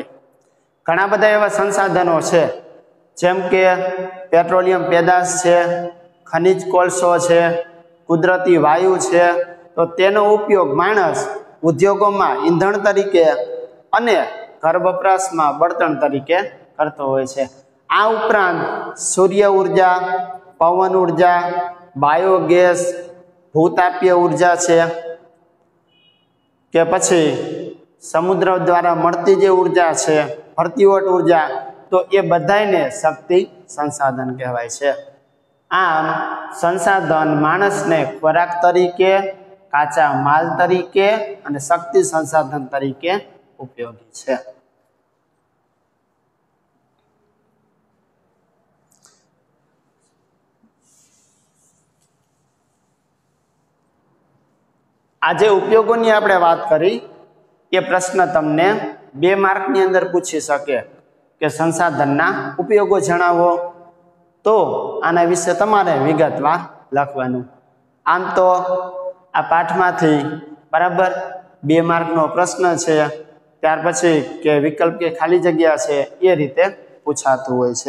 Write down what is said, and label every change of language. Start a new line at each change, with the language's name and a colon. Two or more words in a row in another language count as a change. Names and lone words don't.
Gujarati: ઘણા બધા એવા સંસાધનો છે જેમ કે પેટ્રોલિયમ પેદાશ છે, ખનિજ કોલસો છે, કુદરતી વાયુ છે, તો તેનો ઉપયોગ માણસ ઉદ્યોગોમાં ઈંધણ તરીકે અને ઘર વપરાશમાં બળતણ તરીકે કરતો હોય છે। આ ઉપરાંત સૂર્ય ઊર્જા, પવન ઊર્જા, બાયોગેસ, ભૂતાપીય ઊર્જા છે કે પછી સમુદ્ર દ્વારા મળતી જે ઊર્જા છે ભરતીઓટ ઊર્જા, તો એ બધાયને શક્તિ સંસાધન કહેવાય છે। આમ સંસાધન માણસને ખોરાક તરીકે, કાચા માલ તરીકે અને શક્તિ સંસાધન તરીકે ઉપયોગી છે। આજ ઉપયોગોની આપણે વાત કરી એ પ્રશ્ન તમને 2 માર્કની અંદર પૂછી શકે કે સંસાધનના ઉપયોગો જણાવો, તો આના વિશે તમારે વિગતવાર લખવાનું। આમ તો આ પાઠમાંથી બરાબર 2 માર્કનો પ્રશ્ન છે, ત્યાર પછી કે વિકલ્પ કે ખાલી જગ્યા છે એ રીતે પુછાતું હોય છે।